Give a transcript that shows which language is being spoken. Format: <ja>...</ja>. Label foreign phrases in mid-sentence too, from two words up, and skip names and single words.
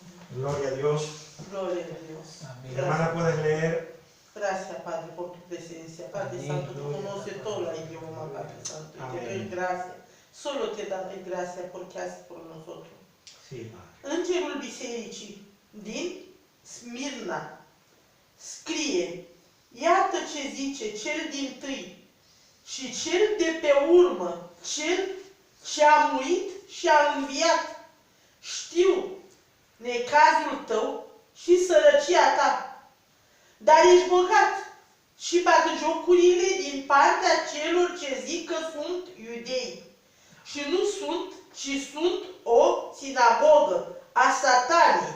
<es>Gloria a Dios. Gloria a Dios. Amén. Hermana, puedes leer. Gracias, Padre, por tu presencia. Padre Amén. Santo, tú Gloria conoces a todo Padre. el idioma, Padre Santo. Y te Amén. doy gracias. Solo te doy gracias porque haces por nosotros. Sí, Padre.</es> <ro>Îngerul bisericii din Smirna scrie: iată ce zice cel dintâi și cel de pe urmă, cel ce a murit și a înviat. Știu necazul tău și sărăcia ta, dar ești bogat și bagăjocurile din partea celor ce zic că sunt iudei și nu sunt, ci sunt o sinagogă a Satanei.</ro>